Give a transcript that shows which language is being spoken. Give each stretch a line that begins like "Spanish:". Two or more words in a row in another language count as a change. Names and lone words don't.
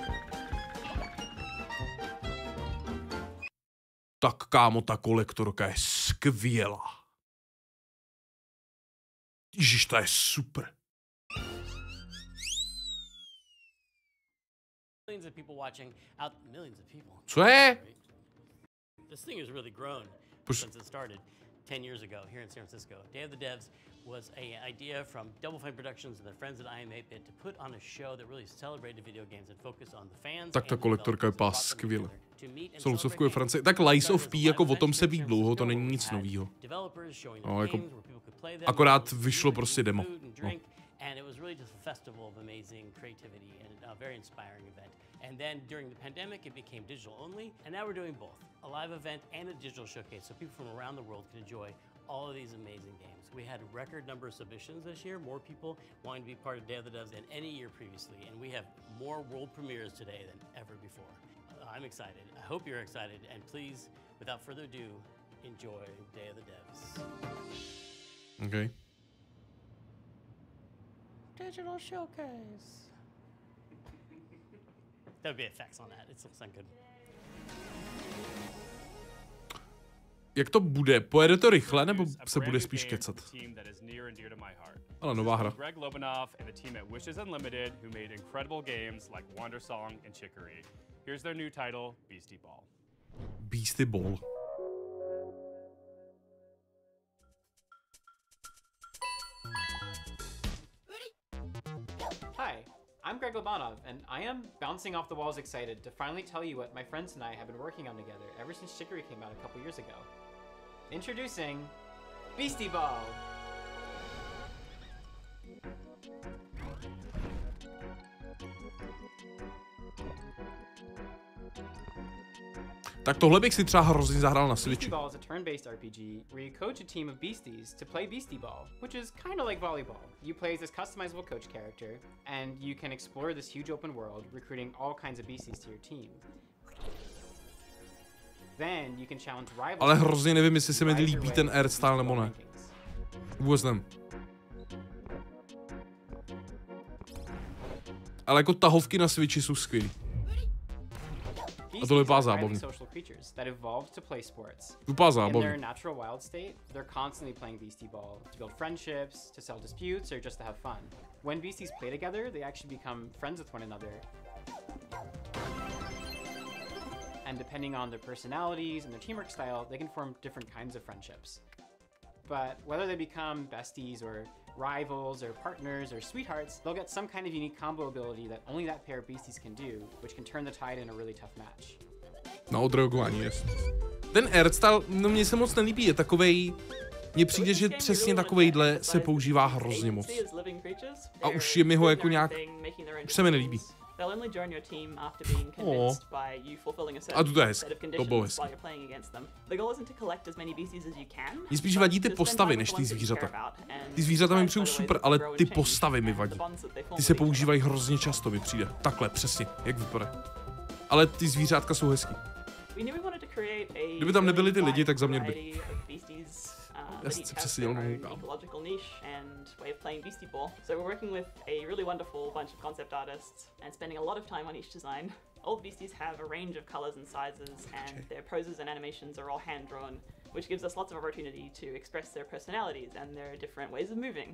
Czech: Tak kámo, ta kolektorka je skvělá. Ježiš, ta je super. Co je?
English: This thing has really grown since it started 10 years ago here in San Francisco. Day of the Devs was an idea from Double Fine Productions and their friends at IM8bit to put on a show that really celebrated video games and focus on the fans.
Czech: Tak ta kolektorka je pás skvěle. Solusovku ve Francii. Tak Lies of P, jako o tom se ví dlouho, to není nic novýho. No, jako akorát vyšlo prostě demo. No.
English: And it was really just a festival of amazing creativity and a very inspiring event. And then during the pandemic, it became digital only, and now we're doing both, a live event and a digital showcase, so people from around the world can enjoy all of these amazing games. We had a record number of submissions this year, more people wanting to be part of Day of the Devs than any year previously, and we have more world premieres today than ever before. I'm excited. I hope you're excited, and please, without further ado, enjoy Day of the Devs. Okay. Digital showcase. There would be effects on that. It looks like good.
Czech: Jak to bude? Pojede to rychle, nebo se bude spíš kecat? Ale nová hra.
English: Greg Lobanov and the team at Wishes Unlimited, who made incredible games like Wander Song and Chicory. Here's their new title, Beastie Ball. Beastie Ball. Hi, I'm Greg Lobanov, and I am bouncing off the walls excited to finally tell you what my friends and I have been working on together ever since Chicory came out a couple years ago. Introducing Beastie Ball!
Czech: Tak tohle bych si třeba hrozně zahrál na Switchi.
English: Beastie Ball is a turn-based RPG where you coach a team of beasties to play Beastie Ball, which is kind of like volleyball. You play as this customizable coach character, and you can explore this huge open world, recruiting all kinds of beasties to your team. Then you can challenge rivals.
Czech: Ale hrozně nevím, jestli se mi líbí ten art style nebo ne. Vůbec nevím. Ale jako tahovky na Switchi jsou skvělý. A to vypadá zábavně. Vypadá zábavně.
English: In their natural wild state, they're constantly playing Beastie Ball to build friendships, to settle disputes, or just to have fun. When beasties play together, they actually become friends with one another. And depending on their personalities and their teamwork style, they can form different kinds of friendships. But whether they become besties or rivals or partners or sweethearts, they'll get some kind of unique combo ability that only that pair of beasties can do, which can turn the tide in a really tough match.
Czech: Na odreagování, jest. Ten artstyle, no mně se moc nelíbí, je takovej... Mně přijde, že přesně takovejhle se používá hrozně moc. A už je mi ho jako nějak... Už se mi nelíbí. A to je hezky, to bylo hezky. Mně spíš vadí ty postavy, než ty zvířata. Ty zvířata mi přijou super, ale ty postavy mi vadí. Ty se používají hrozně často, mi přijde. Takhle, přesně, jak vypadá. Ale ty zvířátka jsou hezký. Kdyby tam nebyly ty lidi, tak za mě by. Já si přesně
English: ecological niche and way of playing Beastie Ball. So we're working with a really wonderful bunch of concept artists and spending a lot of time on each design. All the beasties have a range of colors and sizes, and their poses and animations are all hand-drawn, which gives us lots of opportunity to express their personalities and their different ways of moving.